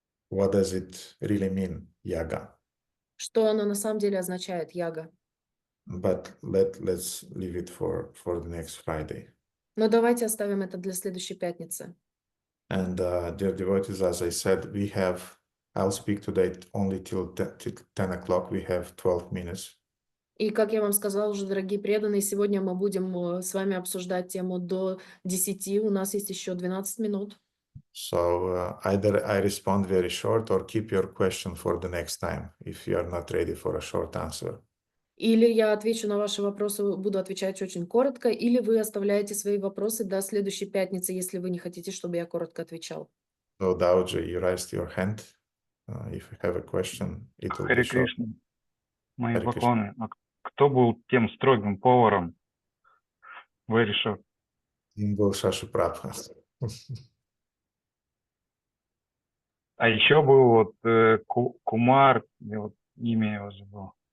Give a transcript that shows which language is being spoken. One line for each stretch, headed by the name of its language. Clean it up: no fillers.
English: What does it really mean, yaga?
Russian: Что оно на самом деле означает, яга.
English: But let's leave it for the next Friday.
Russian: Но давайте оставим это для следующей пятницы.
English: And dear devotees, as I said, I'll speak today only till 10 o'clock. We have 12 minutes.
Russian: И, как я вам сказала уже, дорогие преданные, сегодня мы будем с вами обсуждать тему до 10. У нас есть еще 12 минут.
English: So either I respond very short or keep your question for the next time if you are not ready for a short answer.
Russian: Или я отвечу на ваши вопросы, буду отвечать очень коротко, или вы оставляете свои вопросы до следующей пятницы, если вы не хотите, чтобы я коротко отвечал.
English: So Daoji, you raised your hand. If you have a question, it will be
Russian: Харе
English: short.
Russian: Кришна, мои Харе Кришна. поклоны. А кто был тем строгим поваром?
English: Very short.
Russian: Им был Шаши Прабха. А еще был вот Кумар, я вот имя его забыл.